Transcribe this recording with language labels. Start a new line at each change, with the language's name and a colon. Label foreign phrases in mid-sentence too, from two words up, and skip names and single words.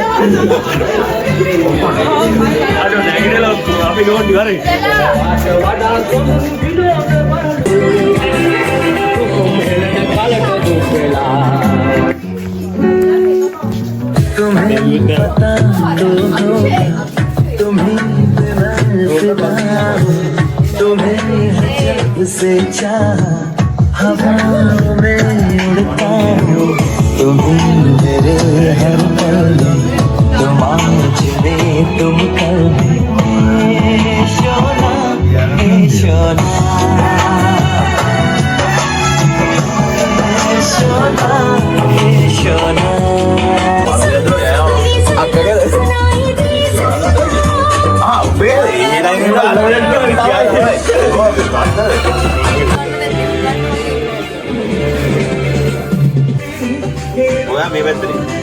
Sinhala: Aduh, නැගිටලා අපි ගොඩි වරේ.
Hindi: तुम्हें पता तो होगा तुम्हें तुम्हें जब से चाहा हवाओं में उड़ता हूँ तुम्हें मेरे हर पल में तुम आज में तुम कल में शोना शोना शोना शोना
Sinhala: ඔයා මේ පැත්තට